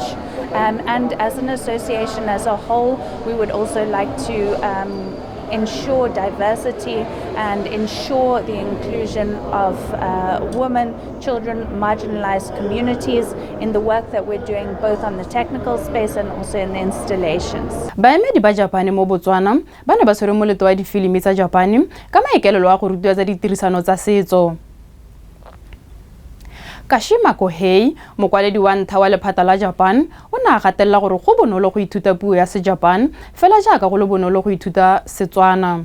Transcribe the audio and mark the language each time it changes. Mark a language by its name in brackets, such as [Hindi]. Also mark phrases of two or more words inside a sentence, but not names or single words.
[English] And as an association as a whole, we would also like to ensure diversity and ensure the inclusion of women, children, marginalized communities in the work that we're doing both on the technical space and also in the installations. [Tswana] Baemedi ba Japan mo Botswana ba ne ba tshwere moletlo wa difilimi tsa Japan ka maikaelelo a go rutwa tsa ditirisano tsa setso. Kashima Kohei, mokwaledi wa ntlha wa lephata la Japan, o ne a gatelela gore go bonolo go ithuta puo ya se-Japan fela jaaka go le bonolo go ithuta Setswana.